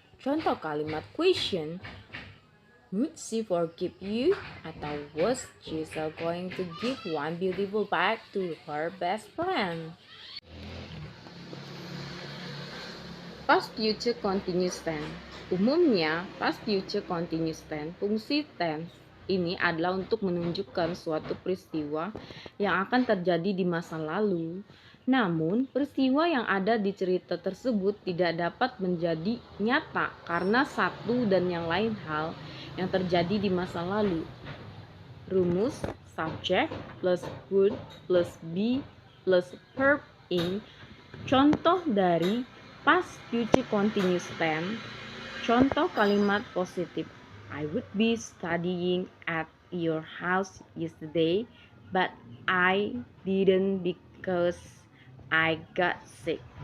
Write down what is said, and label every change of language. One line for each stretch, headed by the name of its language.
Indonesian: Contoh kalimat
English: question, would she forgive you,
Indonesian: atau
English: was Trisha going to give one beautiful bag to her best friend? Past future continuous tense.
Indonesian: Umumnya, past future continuous tense, fungsi tense ini adalah untuk menunjukkan suatu peristiwa yang akan terjadi di masa lalu. Namun, peristiwa yang ada di cerita tersebut tidak dapat menjadi nyata karena satu dan yang lain hal yang terjadi di masa lalu. Rumus,
English: subject, plus would, plus be, plus verb ing.
Indonesian: Contoh dari past future continuous tense. Contoh kalimat positif,
English: I would be studying at your house yesterday, but I didn't because I got sick.